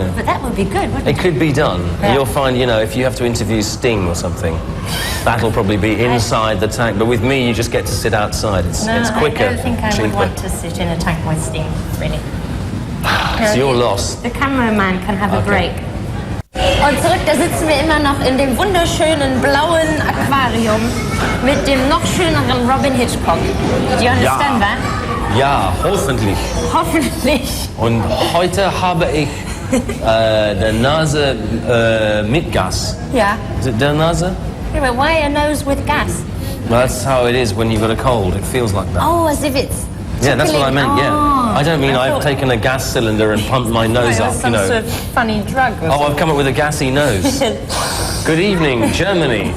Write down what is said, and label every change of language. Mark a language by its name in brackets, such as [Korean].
[English] But that would be good, wouldn't it? It could be done. Yeah. You'll find, if you have to interview Sting or something, that'll probably be inside the tank. But with me, you just get to sit outside. It's quicker, I don't think I cheaper. would want to sit in a tank with Sting, really. It's your loss. The cameraman can have a break. [German] Und zurück, da sitzen wir immer noch in dem wunderschönen blauen Aquarium mit dem noch schöneren Robyn Hitchcock. [English] Did you understand that? [German] Ja, hoffentlich. Hoffentlich. Und heute habe ich der Nase mit Gas. [English] Yeah. Is it [German] der Nase? [English] Yeah, but why a nose with gas? Well, that's how it is when you've got a cold. It feels like that. Oh, as if it's... Yeah, that's what I meant, I don't mean I've taken a gas cylinder and pumped my nose up, some sort of funny drug or I've come up with a gassy nose. Good evening, Germany.